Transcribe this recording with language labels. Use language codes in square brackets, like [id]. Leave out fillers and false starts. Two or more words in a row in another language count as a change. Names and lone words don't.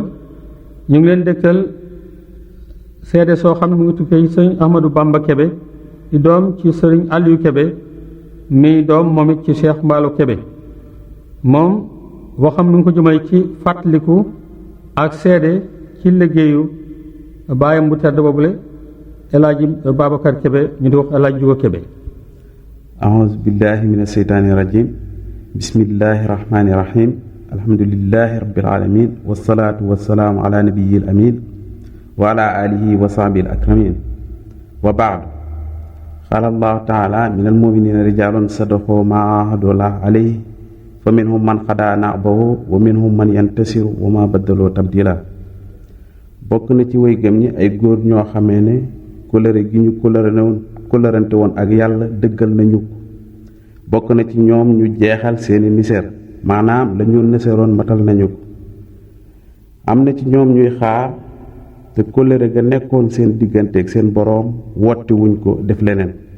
[wo] ñu ngi leen dégtal seede soo xam ne mu ngi tukkee sëñ Ahmadou Bamba Kébé di doom ci sëriñ Aliou Kébé mi doom moom it ci Cheikh Mballo Kébé moom waxam nu ngi ko jëmale ci fàttaliku ak seede ci liggéeyu baayam bu tedd boobule Alaaji Babacar Kébé ñu di wax Alaaji Jugo Kébé [ar] أعوذ بالله من الشيطان الرجيم بسم الله الرحمن الرحيم الحمد لله رب العالمين والصلاة والسلام على نبي الأمين وعلى آله وصحبه الأكرمين وبعد قال الله تعالى من المؤمنين رجال صدقوا ما عاهدوا الله عليه فمنهم من قضى نحبه ومنهم من ينتصر وما بدلوا تبديلا [wo] bokk na ci way gëm ñi ay góor ñoo xamee ne kóllëre gi ñu kóllërante woon ak yàlla dëggal nañu ko bokk na ci ñoom ñu jeexal seeni niseer maanaam lañu niseeroon matal nañu ko am na ci ñoom ñuy xaar te kóllëre ga nekkoon seen digganteeg seen boroom wotti wuñ ko def leneen